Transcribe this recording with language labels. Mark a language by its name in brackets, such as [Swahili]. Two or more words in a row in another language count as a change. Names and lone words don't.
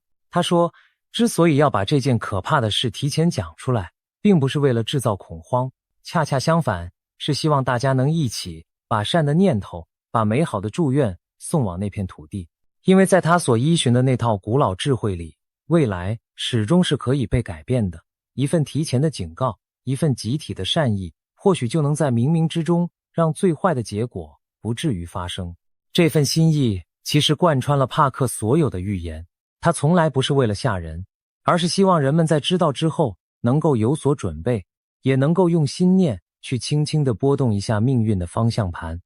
[Chinese] 他說，之所以要把這件可怕的事提前講出來，並不是為了制造恐慌，恰恰相反，是希望大家能一起把善的念頭，把美好的祝願送往那片土地。因為在他所依循的那套古老智慧裡，未来始終是可以被改变的。一份提前的警告，一份集体的善意，或許就能在冥冥之中讓最壞的結果不至於發生。這份心意其實貫穿了帕克所有的預言，他從來不是為了嚇人，而是希望人們在知道之後能夠有所準備，也能夠用心念去輕輕地撥動一下命運的方向盤。